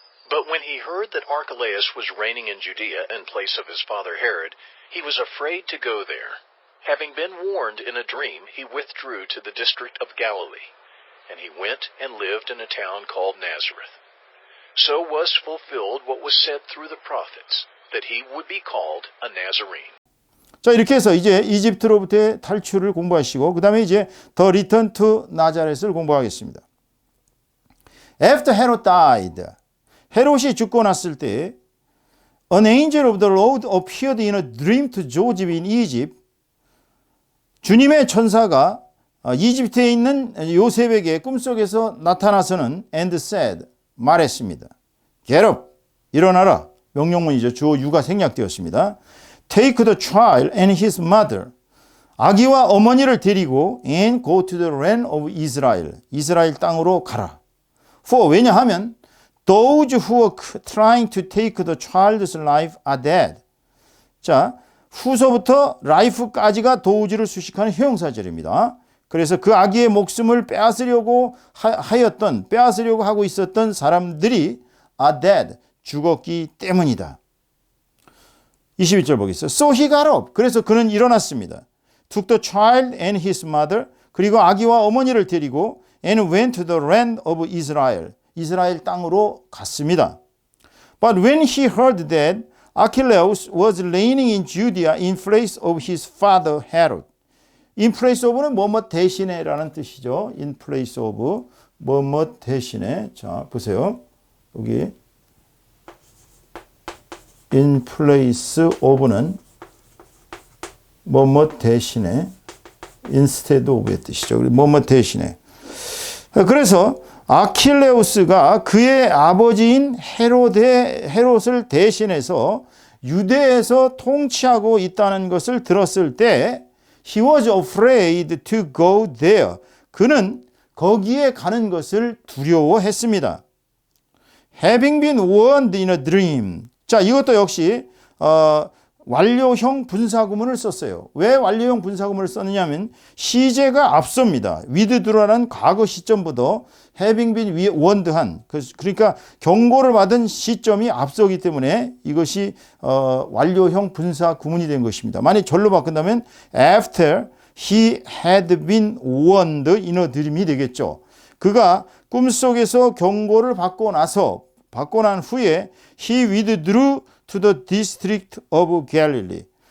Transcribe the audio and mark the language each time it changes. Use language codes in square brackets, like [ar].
[en] But when he heard that Archelaus was reigning in Judea in place of his father Herod, he was afraid to go there. Having been warned in a dream, he withdrew to the district of Galilee, and he went and lived in a town called Nazareth. So was fulfilled what was said through the prophets, that he would be called a Nazarene. [ko] 자, 이렇게 해서 이제 이집트로부터의 탈출을 공부하시고, 그 다음에 이제 The Return to Nazareth를 공부하겠습니다. [en] After Herod died, [ko] 헤롯이 죽고 났을 때 [en] An angel of the Lord appeared in a dream to Joseph in Egypt. [ko] 주님의 천사가 이집트에 있는 요셉에게 꿈속에서 나타나서는 [en] and said, [ko] 말했습니다. [en] Get up, [ko] 일어나라. 명령문이죠. 주어 유가 생략되었습니다. [en] Take the child and his mother. [ko] 아기와 어머니를 데리고 [en] and go to the land of Israel. [ko] 이스라엘 땅으로 가라. [en] For, [ko] 왜냐하면 [en] those who are trying to take the child's life are dead. [ko] 자, 후서부터 life까지가 도우지를 수식하는 형용사절입니다. 그래서 그 아기의 목숨을 빼앗으려고 하고 있었던 사람들이 [en] are dead, [ko] 죽었기 때문이다. 21절 보겠습니다. [en] So he got up. [ko] 그래서 그는 일어났습니다. [en] Took the child and his mother. [ko] 그리고 아기와 어머니를 데리고 [en] and went to the land of Israel. [ko] 이스라엘 땅으로 갔습니다. [en] But when he heard that Archelaus was reigning in Judea in place of his father Herod. [ko] In place of는 뭐뭐 대신에라는 뜻이죠. In place of 뭐뭐 대신에. 자, 보세요. 여기 in place of는 뭐뭐 대신에 instead of의 뜻이죠. 뭐뭐 대신에. 그래서 아킬레우스가 그의 아버지인 헤롯을 대신해서 유대에서 통치하고 있다는 것을 들었을 때 [en] he was afraid to go there. [ko] 그는 거기에 가는 것을 두려워했습니다. [en] Having been warned in a dream. [ko] 자, 이것도 역시 완료형 분사구문을 썼어요. 왜 완료형 분사구문을 썼느냐면 시제가 앞섭니다. withdraw라는 과거 시점보다 having been warned한, 그러니까 경고를 받은 시점이 앞서기 때문에 이것이 완료형 분사구문이 된 것입니다. 만약 절로 바꾼다면 [en] after he had been warned in a dream [ko] 이 되겠죠. 그가 꿈속에서 경고를 받고 난 후에 [en] he withdrew to the district of Galilee.